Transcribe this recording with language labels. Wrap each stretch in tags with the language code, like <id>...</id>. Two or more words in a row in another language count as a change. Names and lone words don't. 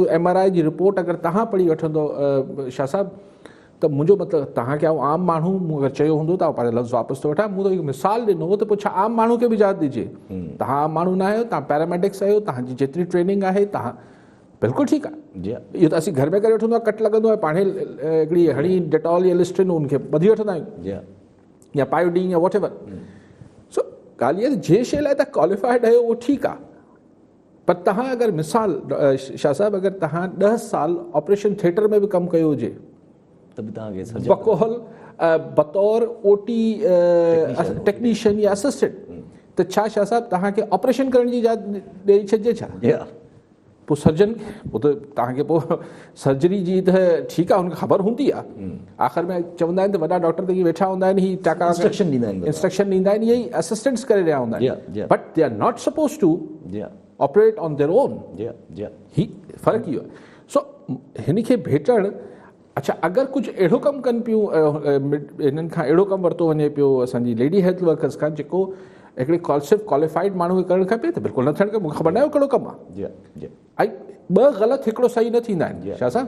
<sd>MRI जी रिपोर्ट अगरि तव्हां पढ़ी वठंदो शाह साहब, त मुंहिंजो मतिलबु तव्हांखे आम माण्हू मूं अगरि चयो हूंदो त पंहिंजो लफ़्ज़ वापसि थो वठां। मूं त हिकु मिसाल ॾिनो त पोइ छा आम माण्हू खे बि इजाज़त ॾिजे। तव्हां आम माण्हू न आहियो, तव्हां पैरामेडिक्स आहियो, तव्हांजी जेतिरी ट्रेनिंग आहे तव्हां बिल्कुलु ठीकु आहे। इहो त असीं घर में करे वठंदो आहे, कट लॻंदो आहे, पाणे हिकिड़ी हणी डेटॉल या लिस्ट्रिन उनखे ॿधी वठंदा आहियूं, या पायोडीन या</sd> <en>whatever.</en> <sd>सो ॻाल्हि इहा जंहिं शइ लाइ तव्हां क्वालिफाइड आहियो उहो ठीकु आहे। पर तव्हां अगरि मिसाल शाह साहिबु, अगरि तव्हां 10 साल</sd> <en>operation theatre</en> <sd>में बि कमु कयो हुजे, बकोहल बतौर</sd> <en>OT technician</en> <sd>या असिस्टेंट, त छा शाह साहिबु तव्हांखे ऑपरेशन करण जी इजाज़त ॾेई छॾिजे छा? पोइ सर्जन, पोइ त तव्हांखे पोइ सर्जरी जी त ठीकु आहे, हुनखे ख़बर हूंदी आहे। आख़िर में चवंदा आहिनि त वॾा डॉक्टर त इहे वेठा हूंदा आहिनि, ही टाका इंस्ट्रक्शन ॾींदा आहिनि, इहे ई असिस्टेंट्स करे रहिया हूंदा आहिनि,</sd> <en>But they are not supposed to operate on their own.</en> <sd>ही फ़र्क़ु इहो आहे। सो हिन खे भेटणु, अच्छा अगरि कुझु अहिड़ो कमु कनि पियूं, हिननि खां अहिड़ो कमु वरितो वञे पियो असांजी</sd> <en>lady health workers</en> <sd>खां, जेको हिकिड़े सिर्फ़ु क्वालिफाइड माण्हू खे करणु खपे, त बिल्कुलु न थियणु खपे। मूंखे ख़बर न आहे कहिड़ो कमु आहे। ऐं 2 ग़लति हिकिड़ो सही न थींदा आहिनि शाह साहब।</sd>